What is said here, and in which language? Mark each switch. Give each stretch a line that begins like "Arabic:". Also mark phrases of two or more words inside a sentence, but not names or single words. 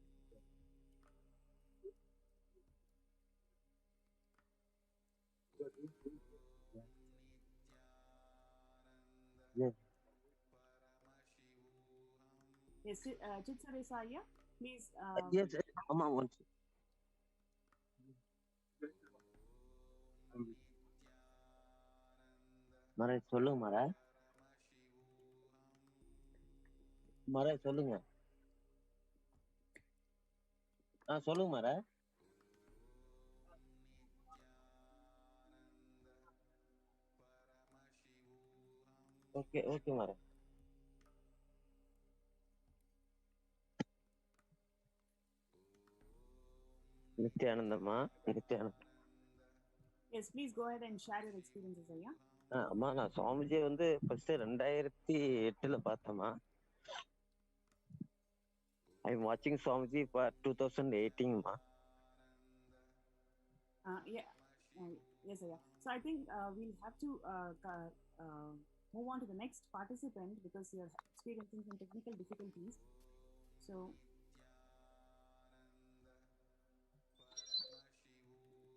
English: Yes. Yes, Chitsadesa Aya, please. Yes, Amma wants.
Tamil: Mara, சொல்லுங்க Mara. Mara, சொல்லுங்க. சொல்லுங்க Mara.
English: Okay, okay Mara. Nityanandama. Nityanandam. Yes, please go ahead and share your experiences, Aya.
Tamil: அம்மா நான் சுவாமிஜி வந்து ஃபர்ஸ்ட் 2008 பார்த்தேம்மா.
English: I am watching Swamiji for 2018 மா. Yeah, yes, Aya. So I think we'll have to move on to the next participant because you're experiencing some technical difficulties. So